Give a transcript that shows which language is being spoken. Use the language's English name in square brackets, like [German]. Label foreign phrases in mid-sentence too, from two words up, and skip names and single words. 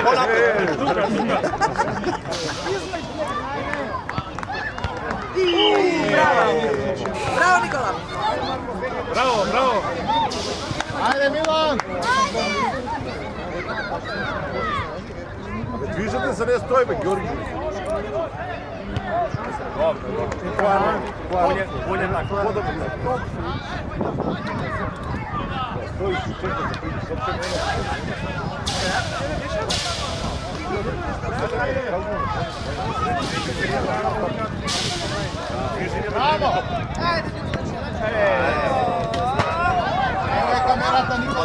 [Macedonian] Браво, Никола. Браво. Ајде, Милан! Движете се, не стои, бе, Георги. [Serbian] Болje tako. [Macedonian] Стоиш и чекаш да придеш Браво! Ева камерата, Никола!